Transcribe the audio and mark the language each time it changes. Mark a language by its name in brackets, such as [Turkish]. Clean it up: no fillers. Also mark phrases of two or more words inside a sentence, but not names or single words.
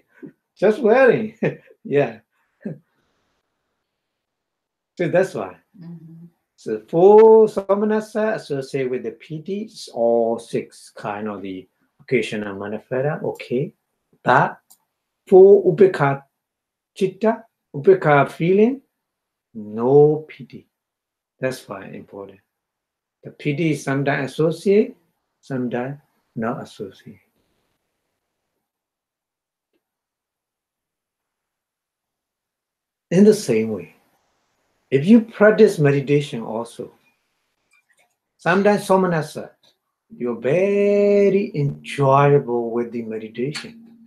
[English] Just wearing, yeah. So that's why. So 4 samanasa associated with the piti, all 6 kind of the occasional manifesta, okay. But 4 upekha citta, upekha feeling, no piti. That's why important. The piti is sometimes associated, sometimes not associated. In the same way, if you practice meditation also, sometimes somanasa, you're very enjoyable with the meditation.